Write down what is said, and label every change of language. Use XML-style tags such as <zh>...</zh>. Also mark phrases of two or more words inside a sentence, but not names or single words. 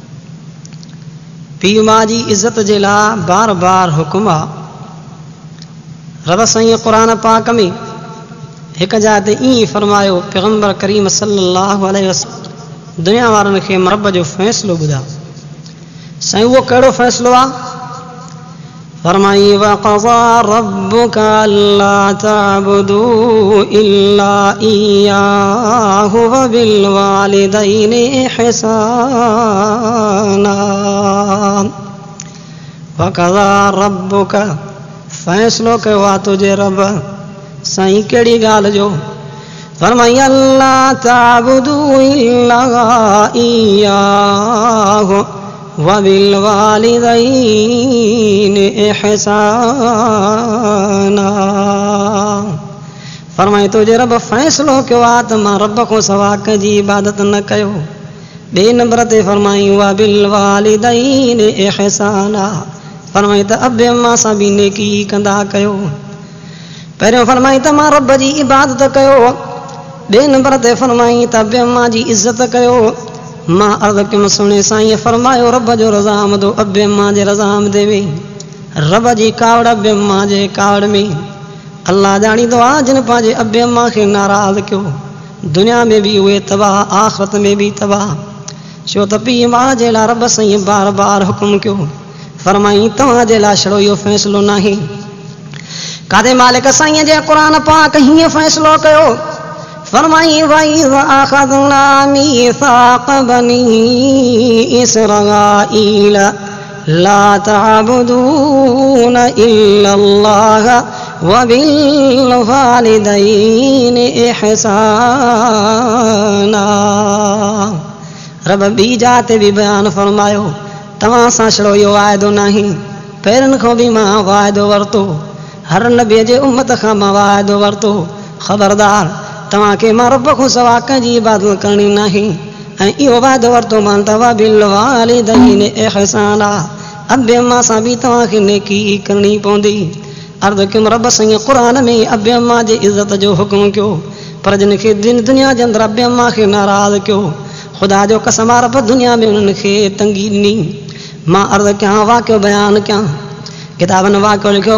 <sd>पीउ माउ जी इज़त जे लाइ बार बार हुकुम आहे। रब साईं क़ुरान पाक में हिक जाइ ते ईअं फरमायो, पैगम्बर करीम सल्लल्लाहु अलैहि वसल्लम दुनिया वारनि खे रब जो फ़ैसिलो ॿुधायो। साईं उहो कहिड़ो फ़ैसिलो आहे?</sd> <ar>फरमाई وقضى ربك ألا تعبدوا إلا إياه وبالوالدين إحسانا. وقضى ربك</ar> <sd>फ़ैसिलो कयो आहे तुंहिंजे रब साईं कहिड़ी ॻाल्हि जो?</sd> <ar>फरमाई ألا تعبدوا إلا إياه وبالوالدين إحسانا.</ar> <sd>फरमाए तुंहिंजे रब फ़ैसिलो कयो आहे त मां रब को सवा कंहिंजी इबादत न कयो। ॿिए नंबर ते फरमाई</sd> <ar>وبالوالدين إحسانا,</ar> <sd>फरमाई त अब अम्मा सां बि नेकी कंदा कयो। पहिरियों फरमाई त मां रब जी इबादत कयो, ॿिए नंबर ते फरमाई त अब अम्मा जी इज़त कयो। मां अर्ज़ कयुमि सुहिणे साईं फरमायो रब जो रज़ामंदो अब अम्मा जे रज़ामंदे में, रब जी कावड़ अब अम्मा जे कावड़ में। अल्लाह ॼाणींदो आहे जिन पंहिंजे अब अम्मा खे नाराज़ कयो, दुनिया में भी उहे तबाह, आख़िरत में भी तबाह। छो त पीउ माउ जे लाइ रब साईं बार बार हुकुम कयो। फरमाई तव्हां जे लाइ छड़ो इहो फ़ैसिलो नाहे, कादे मालिक साईं जे क़ुरान पाक हीअं फ़ैसिलो कयो।</sd> <ar>फरमाई وإذ أخذنا ميثاق بني إسرائيل لا تعبدون إلا الله وبالوالدين إحسانا.</ar> <sd>रब ॿी जाते भी बयान फरमायो, तव्हां सां छड़ो इहो वाइदो नाहे, पहिरनि खां बि मां वाइदो वरितो, हर नबीअ जे उम्मत खां मां वाइदो वरितो। ख़बरदार तव्हांखे मां रब खां सवा कंहिंजी इबादत करणी नाहे, ऐं इहो वाइदो वरितो मां त</sd> <ar>وبالوالدين إحسانا,</ar> <sd>अब अम्मा सां बि तव्हांखे नेकी करणी पवंदी। अर्ज़ कयुमि रब साईं क़ुरान में अब अम्मा जे इज़त जो हुकुम कयो, पर जिन खे दुनिया जे अंदरि अब अम्मा खे नाराज़ कयो, ख़ुदा जो कसम आहे रब दुनिया में उन्हनि खे तंगी ॾिनी। मां अर्ज़ कयां, वाक़ियो बयानु कयां, किताबनि वाक़ियो लिखियो।</sd>